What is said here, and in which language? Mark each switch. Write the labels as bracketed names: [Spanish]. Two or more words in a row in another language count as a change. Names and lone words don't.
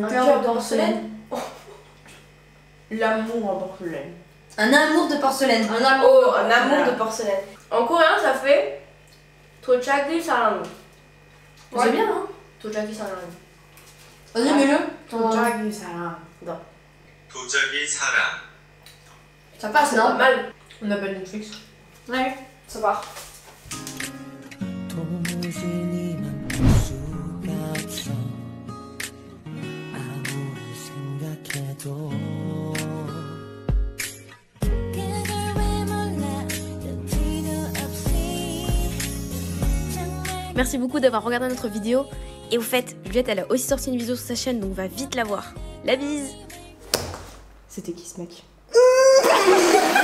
[French] cœur de porcelaine. L'amour en porcelaine. Un amour de porcelaine. Un amour, un amour Voilà. de porcelaine. En coréen, ça fait [Korean] 도자기 사랑. [French] Ouais. C'est bien, hein? [Korean] 도자기 사랑. [French] Vas-y, mets-le. [Korean] 도자기 사랑. 도자기 사랑. [French] Ça passe, Non. pas mal. On appelle Netflix. Ouais, ça part. [Korean] 도무지 니만 볼 수가 없어 아무리 생각해도 그걸 왜 몰라 여지도 없이 정말 [French] Merci beaucoup d'avoir regardé notre vidéo. Et au fait, Juliette, elle a aussi sorti une vidéo sur sa chaîne, donc va vite la voir. La bise! C'était qui ce mec?